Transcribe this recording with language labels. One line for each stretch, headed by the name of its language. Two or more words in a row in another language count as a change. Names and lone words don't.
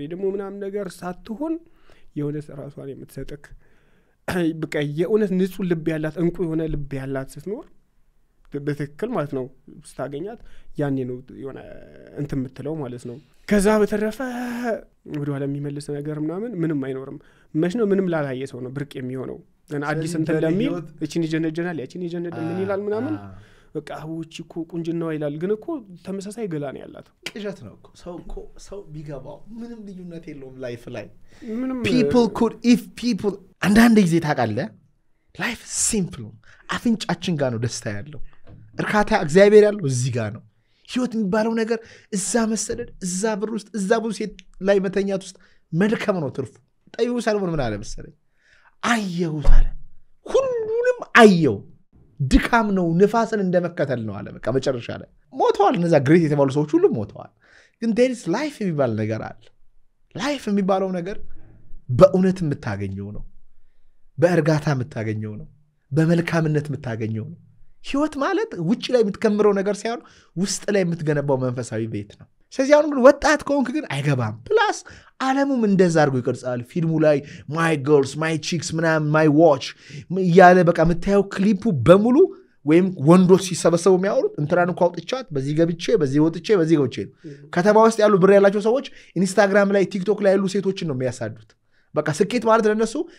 Amharic: ደግሞ ምናምን ነገር ሳትሆን የሆነ ራሷን የምትሰጥክ በቃ የእውነት ንጹህ ልብ ያላት እንቁ የሆነ ልብ ያላት ስትኖር በትክክል ማለት ነው ስታገኛት ያኔ ነው የሆነ እንት ምትለው ማለት ነው ከዛ በተረፈ ወደ ኋላ የሚመልስ ነገር ምንም አይኖርም መች ነው ምንም ላላየ ሰው ነው ብርቅ የሚሆነው እና አዲስ እንት ለሚል እቺን ይጀነጀናል ያቺን ይጀነጀናል ምን ይላል ምናምን በቃ አውጪ እኮ ቁንጅናው ይላል ግን እኮ ተመሳሳይ ገላ ነው ያላት ቅዠት ነው እኮ ሰው ቢገባው ምንም ልዩነት የለውም ላይፍ ላይ
English: people could if people
Amharic: አንዳንድ ጊዜ ታውቃለህ
English: life simple
Amharic: አፍንጫችን ጋር ነው ደስታ ያለው እርካታ እግዚአብሔር ያለው እዚህ ጋር ነው ህይወት የሚባለው ነገር እዛ መሰደድ እዛ ብር ውስጥ እዛ ብዙ ሴት ላይ መተኛት ውስጥ መልከም ነው ትርፉ ጠይቡ ሰለሞን ምን አለ መሰለኝ አየው ታለ ሁሉንም አየው ድካም ነው ንፋስን እንደመከተል ነው አለ በቃ መጨረሻ ላይ ሞተዋል እነዛ ግሬት የተባሉ ሰዎች ሁሉ ሞተዋል ግን
English: there is life
Amharic: የሚባል ነገር አለ ላይፍ የሚባለው ነገር በእውነት የምታገኘው ነው በእርጋታ የምታገኘው ነው በመልካምነት የምታገኘው ነው ህይወት ማለት ውጭ ላይ የምትከምረው ነገር ሳይሆን ውስጥ ላይ የምትገነባው መንፈሳዊ ቤት ነው ስለዚህ አሁን ግን ወጣት ከሆንክ ግን አይገባም ፕላስ ዓለሙም እንደዛ አድርጎ ይቀርጻል ፊልሙ ላይ
English: my girls my chicks
Amharic: ምናምን
English: my watch
Amharic: ያለ በቃ የምታየው ክሊፑ በሙሉ ወይም ወንዶች ሲሰበሰቡ የሚያወሩት እንትራን እንኳን አውጥቻት በዚህ ገብቼ በዚህ ወጥቼ በዚህ ገብቼ ከተማ ውስጥ ያሉ ብር ያላቸው ሰዎች ኢንስታግራም ላይ ቲክቶክ ላይ ያሉ ሴቶችን ነው የሚያሳዱት በቃ ስኬት ማለት ለነሱ